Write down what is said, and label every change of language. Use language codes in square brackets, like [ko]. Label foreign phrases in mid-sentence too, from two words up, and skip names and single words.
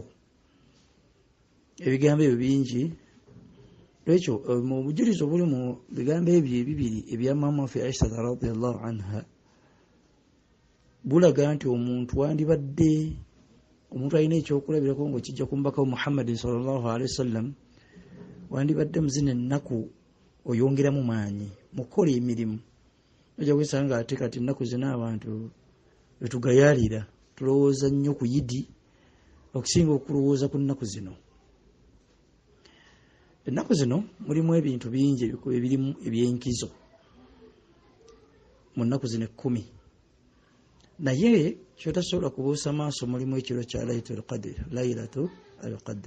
[lg] Ebigambo ebyo bingi. Lwekyo mu bujulizi obuli mu bigambo ebyo ebibiri ebya maama waffe Aisha [ar] رضي الله عنها [lg] bulaga nti omuntu alina ekyokulabirako ng'okijja ku mubaka wa Muhammad [ar] صلى الله عليه وسلم, [lg] wandibadde mu zino ennaku oyongeramu maanyi mu kukola emirimu. Ojja kwesanga ate kati ennaku zino abantu betugayaalira, tulowooza nnyo ku Yidi okusinga okulowooza ku nnaku zino. Ennaku zino mulimu ebintu bingi ebirimu ebyenkizo mu nnaku zino 10, naye kyotasobola kubuusa maaso mulimu ekiro kya Laylatul Qadr.